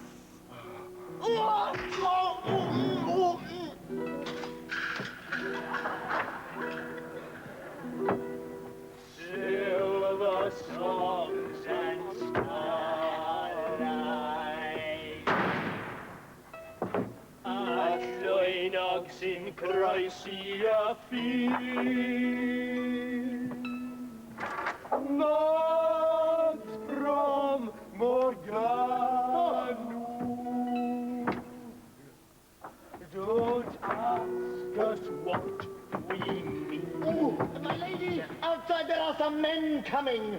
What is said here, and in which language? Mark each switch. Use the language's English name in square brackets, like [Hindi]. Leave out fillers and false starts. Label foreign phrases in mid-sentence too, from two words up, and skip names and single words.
[English] Silver songs and starlight, [Welsh] a llwynog sy'n croesi a ffin. [English] Not from Morgannwg. Don't ask us what we mean. Oh, my lady, outside there are some men coming.